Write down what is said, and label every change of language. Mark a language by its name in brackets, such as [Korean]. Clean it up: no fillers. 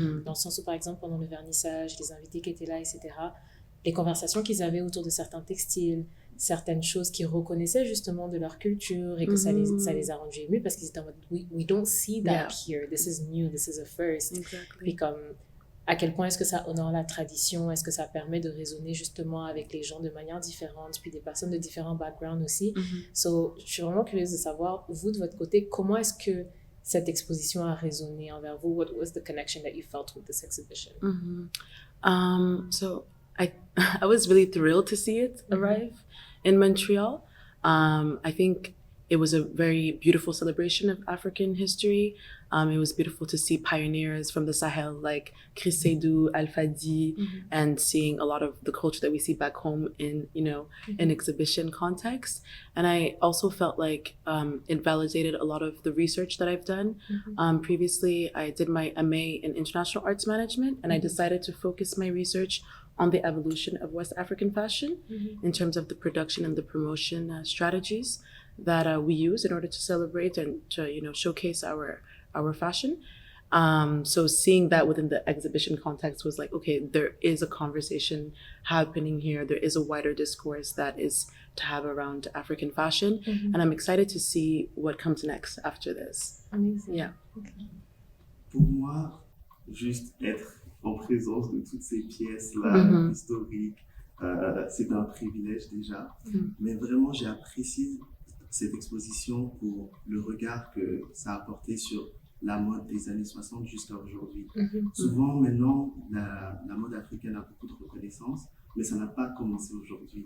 [French] Dans le sens où, par exemple, pendant le vernissage, les invités qui étaient là, etc., les conversations qu'ils avaient autour de certains textiles, certaines choses qu'ils reconnaissaient justement de leur culture et que ça les a rendus émus parce qu'ils étaient en mode [English] we don't see that here, this is new, this is a first. [French] Puis comme à quel point est-ce que ça honore la tradition, est-ce que ça permet de raisonner justement avec les gens de manière différente, puis des personnes de différents backgrounds aussi. So, je suis vraiment curieuse de savoir, vous de votre côté, comment est-ce que cette exposition a résonné envers vous? [English] What was the connection that you felt with this exhibition? So I was really thrilled to see it arrive in Montreal. I think it was a very beautiful celebration of African history. It was beautiful to see pioneers from the Sahel like Fatou Alhya Diagne and seeing a lot of the culture that we see back home in, an exhibition context. And I also felt like it validated a lot of the research that I've done. Previously, I did my MA in International Arts Management, and I decided to focus my research on the evolution of West African fashion in terms of the production and the promotion strategies that we use in order to celebrate and to showcase our fashion. So seeing that within the exhibition context was like, okay, there is a conversation happening here. There is a wider discourse that is to have around African fashion, and I'm excited to see what comes next after this. Amazing. Yeah. Okay. [French] Pour moi, juste être en présence de toutes ces pièces-là historiques, c'est un privilège déjà. Mais vraiment, j'ai apprécié cette exposition pour le regard que ça a apporté sur la mode des années 60 jusqu'à aujourd'hui. Souvent, maintenant, la mode africaine a beaucoup de reconnaissance, mais ça n'a pas commencé aujourd'hui.